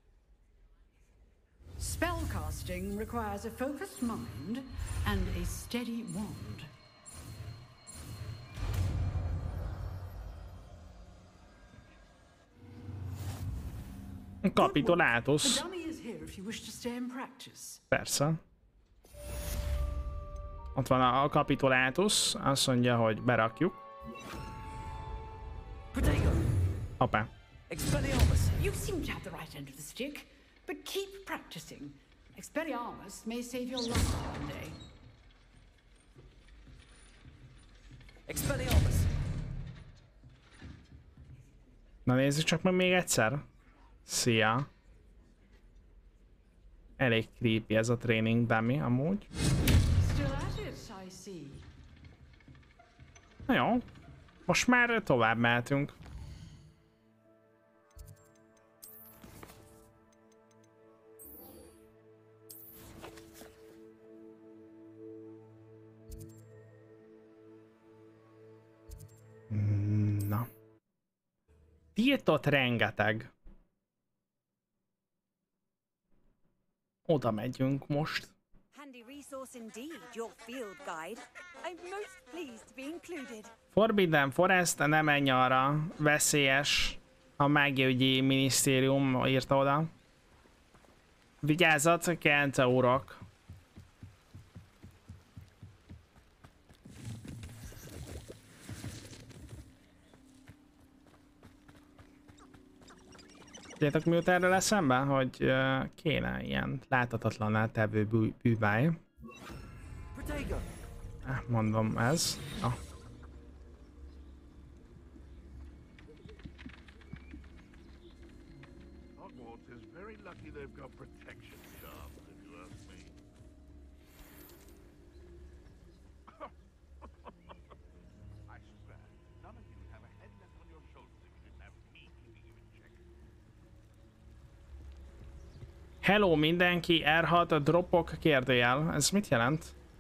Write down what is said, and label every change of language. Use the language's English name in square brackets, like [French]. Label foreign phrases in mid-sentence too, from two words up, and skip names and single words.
[English] Spellcasting requires a focused mind and a steady wand. [Hungarian] Kapitolátus. [English] The dummy is here if you wish to stay and practice. [Hungarian] Persze. Ott van a kapitolátus, azt mondja, hogy berakjuk. Hoppá. [English] You seem to have the right end of the stick, but keep practicing. Expelliarmus may save your life one day. Expelliarmus. [Hungarian] Na nézzük csak meg még egyszer. Szia. Elég creepy ez a [English] training dummy [Hungarian] amúgy. [English] Still at it, I see. [Hungarian] Na jó. Most már tovább mehetünk. Na. Tiltott rengeteg. Oda megyünk most. [English] Handy resource indeed, your field guide. I'm most pleased to be included. Forbidden Forest, [Hungarian] ne menj arra. Veszélyes. A mágiaügyi minisztérium írta oda. Vigyázzat, Kente urak. Tudjátok, mi jut erről eszembe? Hogy kéne ilyen láthatatlanná tevő bűváj. Mondom ez. Ah. [English] Hogwarts is very lucky they've got protection charms, if you ask me. I swear, none of you would have a head left on your shoulders if you didn't have me keeping you in check. [Hungarian] Hello mindenki, R6 dropok kérdőjel. Ez mit jelent?